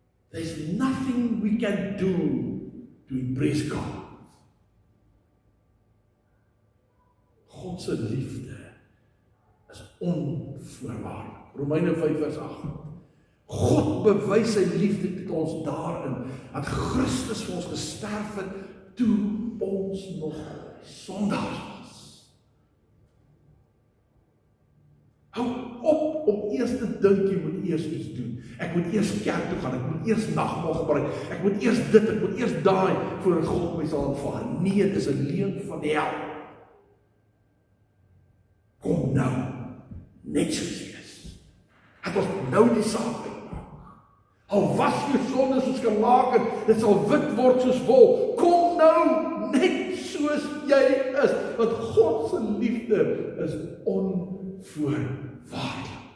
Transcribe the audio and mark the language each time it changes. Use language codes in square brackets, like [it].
[en] There's nothing we can do to impress God. [af] God se liefde is onvoorwaardelik. Romeine 5 vers 8. God bewys sy liefde tot ons daarin, dat Christus vir ons gesterf het, toe ons nog sondaars was. Hou op om eers te dink jy moet eers iets doen. Ek moet eers kerk toe gaan, ek moet eers nagmaal gebruik, ek moet eers dit, ek moet eers daai, voordat God my sal aanvaar. Nee, dit is 'n leuen van die hel. Kom nou, net soos jy is. Het ons nou die saak uitmaak. Al was jou sonde soos gelaken, dit sal wit word soos wol. Kom nou, net soos jy is, want God se liefde is onvoorwaardelik.